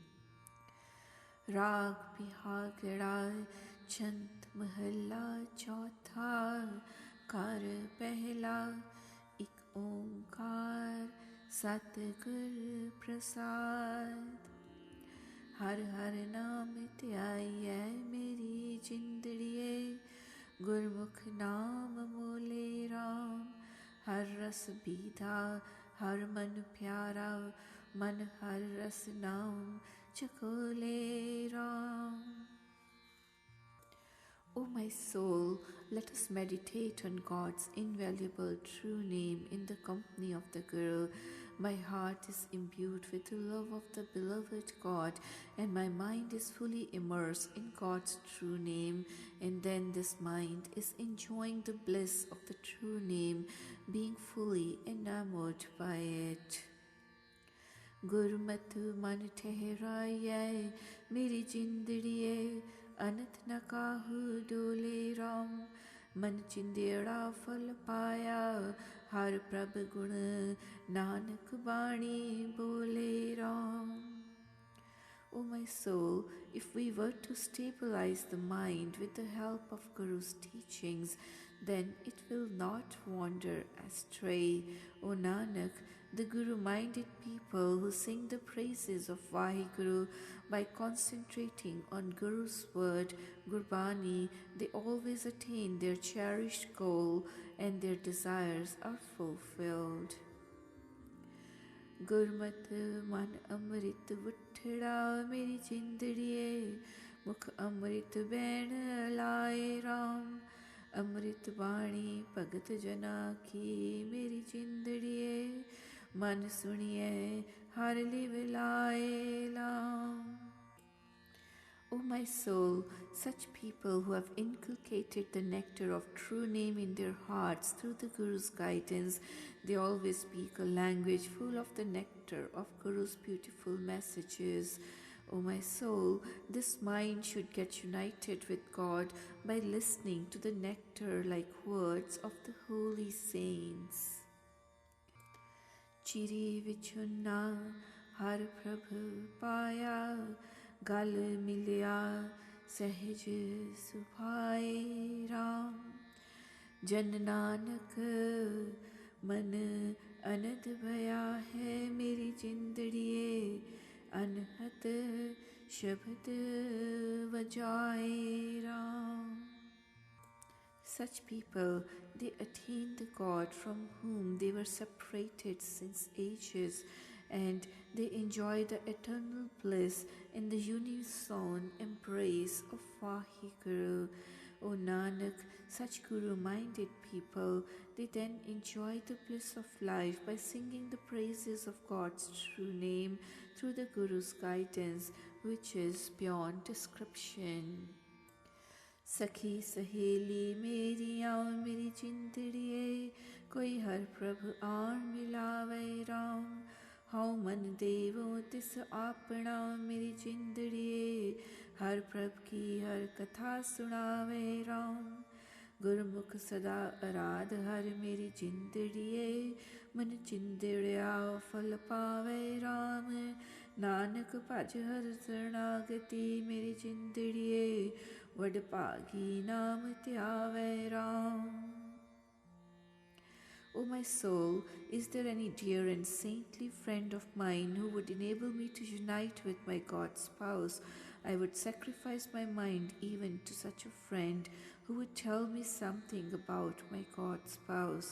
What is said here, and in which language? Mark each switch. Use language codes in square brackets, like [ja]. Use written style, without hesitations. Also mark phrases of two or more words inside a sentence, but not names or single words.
[pa] ਰਾਗ ਬਿਹਾਗੜਾ ਛੰਤ ਮਹਲਾ ਚੌਥਾ ਘਰ ਪਹਿਲਾ ਇਕ ਓਅੰਕਾਰ ਸਤਿਗੁਰ ਪ੍ਰਸਾਦਿ. ਹਰ ਹਰ ਨਾਮ ਤਿਆਈਏ ਮੇਰੀ ਜਿੰਦੜੀਏ ਗੁਰਮੁਖ ਨਾਮ ਮੋਲੇ ਰਾਮ ਹਰ ਰਸ ਬੀਧਾ ਹਰ ਮਨ ਪਿਆਰਾ ਮਨ ਹਰ ਰਸ ਨਾਮ ਚਕੋਲੇ ਰਾਮ. [en] O my soul, let us meditate on God's invaluable true name in the company of the Guru. My heart is imbued with the love of the beloved God, and my mind is fully immersed in God's true name. And then this mind is enjoying the bliss of the true name, being fully enamored by it. [pa] ਗੁਰਮਤ ਮਨ ਠਹਿਰਾਏ ਮੇਰੀ ਜਿੰਦੜੀਏ ਅਨਥ ਨ ਕਾਹੂ ਡੋਲੇ ਰਾਮ ਮਨ ਚਿੰਦੇੜਾ ਫਲ ਪਾਇਆ ਹਰ ਪ੍ਰਭ ਗੁਣ ਨਾਨਕ ਬਾਣੀ ਬੋਲੇ ਰਾਮ. [en] O my soul, if we were to stabilize the mind with the help of Guru's teachings, then it will not wander astray. O Nanak, the Guru-minded people who sing the praises of Vaheguru by concentrating on Guru's word, Gurbani, they always attain their cherished goal and their desires are fulfilled. [pa] ਗੁਰਮਤ ਮਨ ਅੰਮ੍ਰਿਤ ਵੁੱਠੜਾ ਮੇਰੀ ਜਿੰਦੜੀਏ ਮੁਖ ਅੰਮ੍ਰਿਤ ਬੈਣ ਲਾਏ ਰਾਮ ਅੰਮ੍ਰਿਤ ਬਾਣੀ ਭਗਤ ਜਨਾ ਕੀ ਮੇਰੀ ਜਿੰਦੜੀਏ ਮਨ ਸੁਣੀਏ ਹਰ ਲਿਵ ਲਾਏ ਲਾਮ. [en] O my soul, such people who have inculcated the nectar of true name in their hearts through the Guru's guidance, they always speak a language full of the nectar of Guru's beautiful messages. O my soul, this mind should get united with God by listening to the nectar-like words of the holy saints. [pa] ਚਿਰੀ ਵਿਛੁੰਨਾ ਹਰ ਪ੍ਰਭੁ ਪਾਇਆ ਗਲ ਮਿਲਿਆ ਸਹਜ ਸੁਭਾਏ ਰਾਮ ਜਨ ਨਾਨਕ ਮਨ ਅਨਦ ਭਇਆ ਹੈ ਮੇਰੀ ਜਿੰਦੜੀਏ ਅਨਹਤ ਸ਼ਬਦ ਵਜਾਏ ਰਾਮ. [en] Such people, they attain the God from whom they were separated since ages, and they enjoy the eternal bliss in the unison embrace of Vaheguru. O Nanak, such Guru-minded people, they then enjoy the bliss of life by singing the praises of God's true name through the Guru's guidance, which is beyond description. [pa] ਸਖੀ ਸਹੇਲੀ ਮੇਰੀ ਆਓ ਮੇਰੀ ਜਿੰਦੜੀਏ ਕੋਈ ਹਰ ਪ੍ਰਭੁ ਆਣ ਮਿਲਾਵੇ ਰਾਮ ਹਉ ਮਨ ਦੇਵੋ ਤਿਸ ਆਪਣਾ ਮੇਰੀ ਜਿੰਦੜੀਏ ਹਰ ਪ੍ਰਭ ਕੀ ਹਰ ਕਥਾ ਸੁਣਾਵੇ ਰਾਮ ਗੁਰਮੁਖ ਸਦਾ ਅਰਾਧ ਹਰ ਮੇਰੀ ਜਿੰਦੜੀਏ ਮਨ ਚਿੰਦੜਿਆ ਫਲ ਪਾਵੇ ਰਾਮ ਨਾਨਕ ਭਜ ਹਰ ਸ਼ਰਣਾਗਤਿ ਮੇਰੀ ਜਿੰਦੜੀਏ ਵਡਭਾਗੀ ਨਾਮ ਤਿਆਵੇ ਰਾਮ. [en] O my soul, is there any dear and saintly friend of mine who would enable me to unite with my God spouse? I would sacrifice my mind even to such a friend who would tell me something about my God spouse.